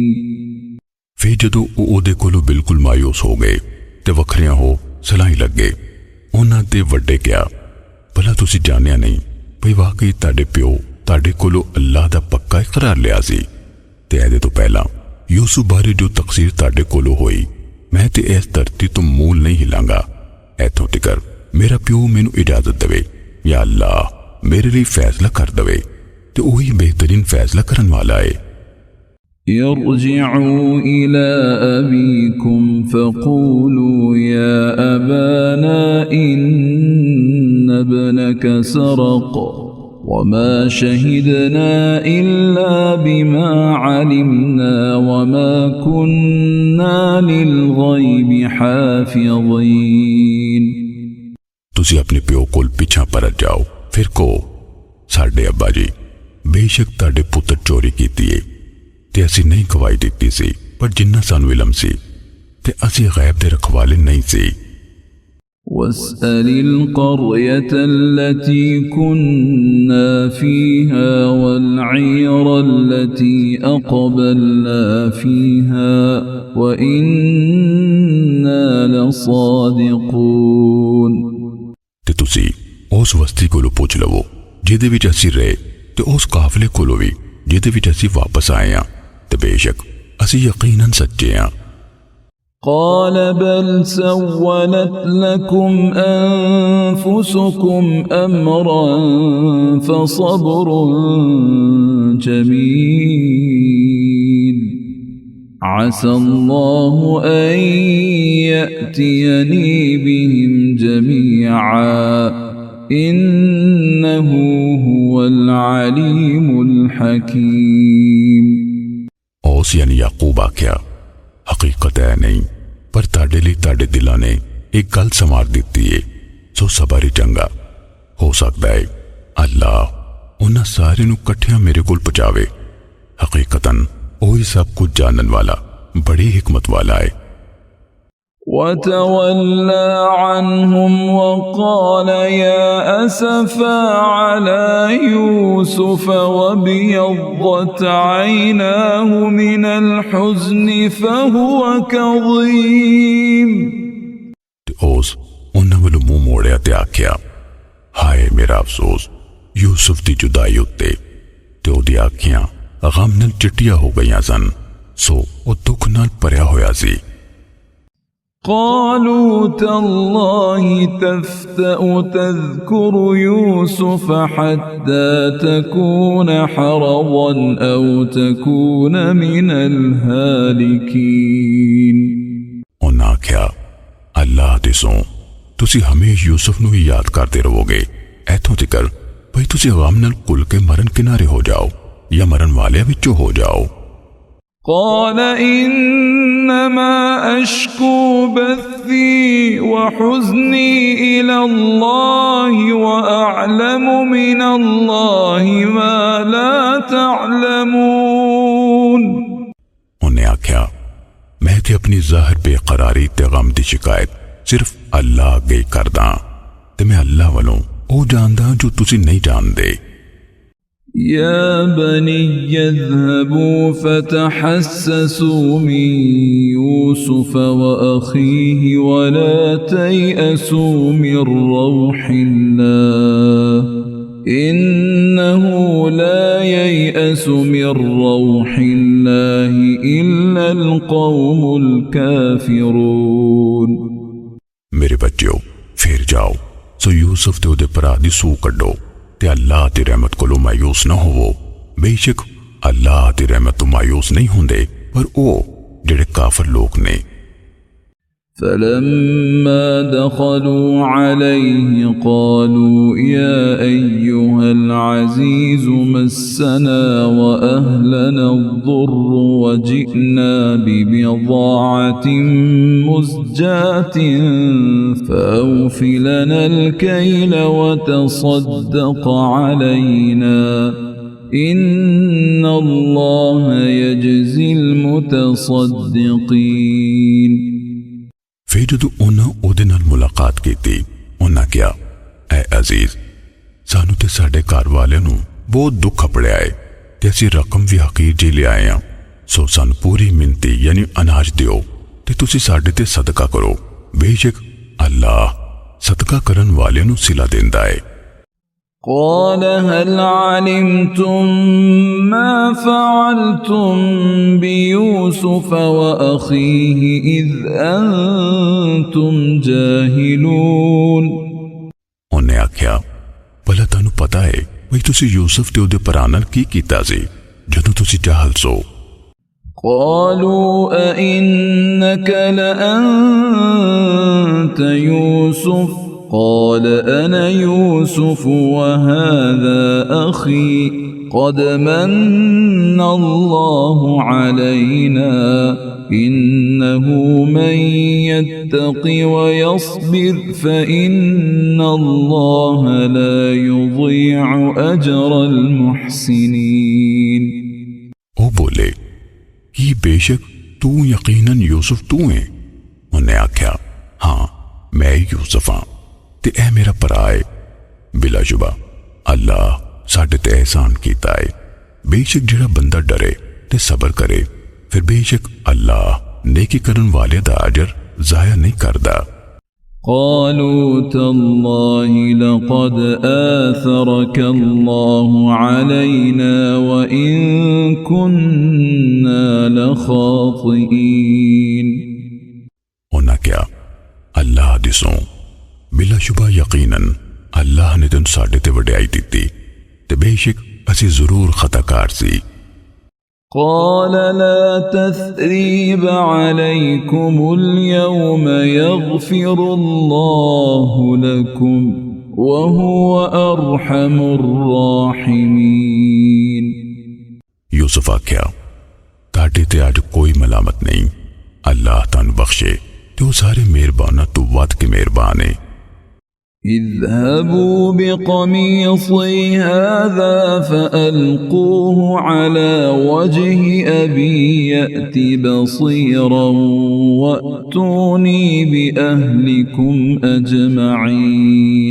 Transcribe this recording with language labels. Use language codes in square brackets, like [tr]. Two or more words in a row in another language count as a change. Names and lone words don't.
[pa] ਫਿਰ ਜਦੋਂ ਓਦੇ ਕੋਲੋਂ ਬਿਲਕੁਲ ਮਾਯੂਸ ਹੋ ਗਏ ਤੇ ਵਖਰੀਆਂ ਹੋ ਸਲਾਹੀ ਲੱਗ ਗਏ, ਉਨ੍ਹਾਂ ਤੇ ਵੱਡੇ ਕਿਆ, ਭਲਾ ਤੁਸੀ ਜਾਣਿਆ ਨਹੀਂ ਭਈ ਵਾਕਈ ਤਾਡੇ ਪਿਓ ਤਾਡੇ ਕੋਲੋਂ ਅੱਲਾਹ ਦਾ ਪੱਕਾ ਇਕਰਾਰ ਲਿਆ ਸੀ ਤੇ ਏਦੇ ਤੋ ਪਹਿਲਾ ਯੂਸੁਫ਼ ਬਾਰੇ ਜੋ ਤਕਸੀਰ ਤਾਡੇ ਕੋਲੋਂ ਹੋਈ ਮੈਂ ਤੇ ਇਸ ਧਰਤੀ ਤੋ ਮੂਲ ਨਹੀਂ ਹਿਲਾਂਗਾ, ਐਥੋਂ ਤਿਕਰ ਮੇਰਾ ਪਿਓ ਮੈਨੂ ਇਜਾਜ਼ਤ ਦੇਵੇ ਯਾ ਅੱਲਾਹ ਮੇਰੇ ਲਈ ਫ਼ੈਸਲਾ ਕਰ ਦੇਵੇ ਤੇ ਵਹੀ ਬਿਹਤਰੀਨ ਫ਼ੈਸਲਾ ਕਰਨ ਵਾਲਾ ਹੈ। [ar] ارجعوا إلى أبيكم فقولوا يا أبانا إن ابنك سرق وما شهدنا إلا بما علمنا وما كنا للغيب حافظين। [pa] ਤੁਸੀ ਅਪਣੇ ਪਿਓ ਕੋਲ ਪਿੱਛਾ ਪਰਤ ਜਾਓ, ਫਿਰ ਕੋ ਸਾਡੇ ਅੱਬਾ ਜੀ ਬੇਸ਼ੱਕ ਤਾਡੇ ਪੁੱਤਰ ਚੋਰੀ ਕੀਤੀ ਹੈ ਤੇ ਅਸੀ ਨਹੀਂ ਗਵਾਹੀ ਦਿੱਤੀ ਸੀ, ਪਰ ਜਿੰਨਾ ਸਾਨੂ ਇਲਮ ਸੀ ਤੇ ਅਸੀ ਗ਼ੈਬ ਦੇ ਰਖਵਾਲੇ ਨਹੀਂ ਸੀ। [ar] واسأل القرية التي كنا فيها والعير التي أقبلنا فيها وإنا لصادقون। [pa] ਤੇ ਤੁਸੀ ਉਸ ਵਸਤੀ ਕੋਲੋਂ ਪੁੱਛ ਲਵੋ ਜਿਹਦੇ ਵਿਚ ਅਸੀ ਰਹੇ ਤੇ ਉਸ ਕਾਫ਼ਲੇ ਕੋਲੋਂ ਭੀ ਜਿਹਦੇ ਵਿਚ ਅਸੀ ਵਾਪਸ ਆਏ ਹਾਂ ਤੇ ਬੇਸ਼ੱਕ ਅਸੀ ਯਕੀਨਨ ਸੱਚੇ ਹਾਂ। [ar] قال بل سولت لكم أنفسكم أمرا فصبر جميل عسى الله أن يأتيني بهم جميعا إنه هو العليم الحكيم। [pa] ਔਸ ਯਾਨੀ ਯਾਕੂਬ ਆਖਿਆ, ਹਕੀਕਤ ਹੈ ਨਹੀਂ ਪਰ ਤਾਡੇ ਲਈ ਤਾਡੇ ਦਿਲਾਂ ਨੇ ਇਕ ਗੱਲ ਸੰਵਾਰ ਦਿੱਤੀ ਹੈ, ਸੋ ਸਬਰ ਹੀ ਚੰਗਾ ਹੋ ਸਕਦਾ ਹੈ ਅੱਲਾਹ ਉਨ੍ਹਾਂ ਸਾਰੇ ਨੂ ਕੱਠਿਆਂ ਮੇਰੇ ਕੋਲ ਪਹੁੰਚਾਵੇ, ਹਕੀਕਤਨ ਵਹੀ ਸਭ ਕੁਝ ਜਾਣਨ ਵਾਲਾ ਬੜੀ ਹਿਕਮਤ ਵਾਲਾ ਹੈ। [ar] وتولى عنهم وقال يا أسفا على يوسف وابيضت عيناه من الحزن فهو كظيم। [pa] ਓਸ ਉਨ੍ਹਾਂ ਵੱਲੋਂ ਮੂੰਹ ਮੋੜਿਆ ਤੇ ਆਖਿਆ, ਹਾਏ ਮੇਰਾ ਅਫ਼ਸੋਸ ਯੂਸੁਫ਼ ਦੀ ਜੁਦਾਈ ਉੱਤੇ ਤੇ ਓਦੀ ਅੱਖੀਆਂ ਗ਼ਮ ਨਾਲ ਚਿੱਟੀਆਂ ਹੋ ਗਈਆਂ ਸਨ, ਸੋ ਓ ਦੁੱਖ ਨਾਲ ਭਰਿਆ ਹੋਇਆ ਸੀ। [ar] قالوا تالله تفتأ تذكر يوسف حتى تكون حرضا أو تكون من الهالكين [pa] ਉਨ੍ਹੇਂ ਆਖਿਆ ਅੱਲਾਹ ਦੀ ਸੌਂ ਤੁਸੀ ਹਮੇਸ਼ਾ ਯੂਸੁਫ਼ ਨੂ ਹੀ ਯਾਦ ਕਰਦੇ ਰਹੋਗੇ ਐਥੋਂ ਤਿਕਰ ਭਈ ਤੁਸੀ ਗ਼ਮ ਨਾਲ ਘੁਲ ਕੇ ਮਰਨ ਕਿਨਾਰੇ ਹੋ ਜਾਓ ਯਾ ਮਰਨ ਵਾਲੇ ਵਿਚੋਂ ਹੋ ਜਾਓ। [ar] قال إنما أشكو بثي وحزني إلى الله وأعلم من الله ما لا تعلمون [pa] ਉਨ੍ਹੇਂ ਆਖਿਆ ਮੈਂ ਤੇ ਅਪਣੀ ਜ਼ਾਹਿਰ ਬੇਕਰਾਰੀ ਤੇ ਗ਼ਮ ਦੀ ਸ਼ਿਕਾਇਤ ਸਿਰਫ਼ ਅੱਲਾਹ ਅੱਗੇ ਕਰਦਾ ਤੇ ਮੈਂ ਅੱਲਾਹ ਵੱਲੋਂ ਓ ਜਾਣਦਾ ਜੋ ਤੁਸੀ ਨਹੀਂ ਜਾਣਦੇ। [ar] يا بني اذهبوا فتحسسوا من يوسف وأخيه ولا تيأسوا من روح الله إنه لا ييأس من روح الله إلا القوم الكافرون [pa] ਮੇਰੇ ਬੱਚਿਓ ਫਿਰ ਜਾਓ ਸੋ ਯੂਸੁਫ਼ ਤੇ ਉਹਦੇ ਭਰਾ ਦੀ ਸੂਹ ਕੱਢੋ ਤੇ ਅੱਲਾਹ ਦੀ ਰਹਿਮਤ ਕੋਲੋਂ ਮਾਯੂਸ ਨਾ ਹੋਵੋ ਬੇਸ਼ੱਕ ਅੱਲਾਹ ਦੀ ਰਹਿਮਤ ਤੋ ਮਾਯੂਸ ਨਹੀਂ ਹੁੰਦੇ ਪਰ ਓ ਜਿਹੜੇ ਕਾਫ਼ਿਰ ਲੋਕ ਨੇ। [ar] فلما دخلوا عليه قالوا يا أيها العزيز مسنا وأهلنا الضر وجئنا ببضاعة مزجاة فأوف لنا الكيل وتصدق علينا إن الله يجزي المتصدقين। [pa] ਫਿਰ ਜਦੋਂ ਉਨ੍ਹਾਂ ਉਹਦੇ ਨਾਲ ਮੁਲਾਕਾਤ ਕੀਤੀ ਉਨ੍ਹਾਂ ਕਿਹਾ ਐ ਅਜ਼ੀਜ਼ ਸਾਨੂ ਤੇ ਸਾਡੇ ਘਰ ਵਾਲੇ ਨੂ ਬਹੁਤ ਦੁੱਖ ਅਪੜਿਆ ਹੈ ਤੇ ਅਸੀਂ ਰਕਮ ਭੀ ਹਕੀਰ ਜੀ ਲੈ ਆਏ ਹਾਂ ਸੋ ਸਾਨੂ ਪੂਰੀ ਮਿੰਨਤੀ ਯਾਨੀ ਅਨਾਜ ਦਿਓ ਤੇ ਤੁਸੀਂ ਸਾਡੇ ਤੇ ਸਦਕਾ ਕਰੋ ਬੇਸ਼ੱਕ ਅੱਲਾਹ ਸਦਕਾ ਕਰਨ ਵਾਲੇ ਨੂ ਸਿਲਾ ਦੇਂਦਾ ਹੈ। [ar] قال هل علمتم ما فعلتم بيوسف وأخيه إذ أنتم جاهلون [pa] ਉਨ੍ਹੇਂ ਆਖਿਆ ਭਲਾ ਤਾਨੂ ਪਤਾ ਹੈ ਵਹੀ ਤੁਸੀ ਯੂਸੁਫ਼ ਤੇ ਉਹਦੇ ਭਰਾ ਨਾਲ ਕੀ ਕੀਤਾ ਸੀ ਜਦੋਂ ਤੁਸੀ ਜਾਹਲ ਸੋ। [ar] قالوا أئنك لأنت يوسف قال أنا يوسف وهذا أخي قد من الله علينا إنه من يتق ويصبر فإن الله لا يضيع أجر المحسنين। [pa] ਓ ਬੋਲੇ ਕਿ ਬੇਸ਼ੱਕ ਤੂ ਯਕੀਨਨ ਯੂਸੁਫ਼ ਤੂ ਹੈ। ਉਨ੍ਹੇਂ ਆਖਿਆ ਹਾਂ ਮੈਂ ਯੂਸੁਫ਼ ਹਾਂ ਤੇ ਐ ਮੇਰਾ ਭਰਾ ਹੈ ਬਿਲਾਸ਼ੁਬਾ ਅੱਲਾਹ ਸਾਡੇ ਤੇ ਅਹਿਸਾਨ ਕੀਤਾ ਹੈ ਬੇਸ਼ੱਕ ਜਿਹੜਾ ਬੰਦਾ ਡਰੇ ਤੇ ਸਬਰ ਕਰੇ ਫਿਰ ਬੇਸ਼ੱਕ ਅੱਲਾਹ ਨੇਕੀ ਕਰਨ ਵਾਲੇ ਦਾ ਅਜਰ ਜ਼ਾਇਆ ਨਹੀਂ ਕਰਦਾ। [ar] قالوا تالله لقد آثرك الله علينا وإن كنا لخاطئين। [pa] ਉਨ੍ਹੇਂ ਕਿਆ ਅੱਲਾਹ ਦੀ ਸੌਂ ਬਿਲਾਸ਼ੁਬਾ ਯਕੀਨਨ ਅੱਲਾਹ ਨੇ ਤੁਮ ਸਾਡੇ ਤੇ ਵਡਿਆਈ ਦਿੱਤੀ ਤੇ ਬੇਸ਼ੱਕ ਅਸੀ ਜ਼ਰੂਰ ਖ਼ਤਾਕਾਰ ਸੀ। [ar] قال لا تثريب عليكم اليوم يغفر الله لكم وهو أرحم الراحمين। [pa] ਯੂਸੁਫ਼ ਆਖਿਆ ਤਾਡੇ ਤੇ ਅੱਜ ਕੋਈ ਮਲਾਮਤ ਨਹੀਂ ਅੱਲਾਹ ਤਾਨੂ ਬਖ਼ਸ਼ੇ ਤੋ ਸਾਰੇ ਮਿਹਰਬਾਨਾਂ ਤੋ ਵੱਧ ਕੇ ਮਿਹਰਬਾਨ ਹੈ। [ar] اذهبوا بقميصي هذا فألقوه على وجه أبي يأت بصيرا وأتوني بأهلكم أجمعين।